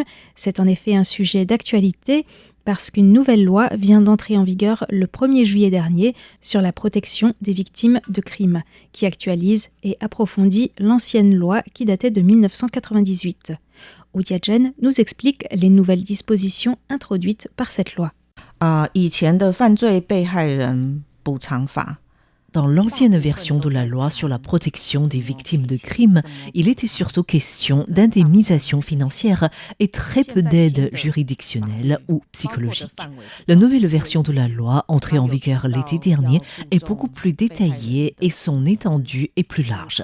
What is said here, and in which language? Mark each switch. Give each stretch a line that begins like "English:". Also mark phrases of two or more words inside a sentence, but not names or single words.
French: C'est en effet un sujet d'actualité parce qu'une nouvelle loi vient d'entrer en vigueur le 1er juillet dernier sur la protection des victimes de crimes, qui actualise et approfondit l'ancienne loi qui datait de 1998. Wu Jiazhen nous explique les nouvelles dispositions introduites par cette loi.
Chinese: 以前的犯罪被害人补偿法
French: Dans l'ancienne version de la loi sur la protection des victimes de crimes, il était surtout question d'indemnisation financière et très peu d'aide juridictionnelle ou psychologique. La nouvelle version de la loi, entrée en vigueur l'été dernier, est beaucoup plus détaillée et son étendue est plus large.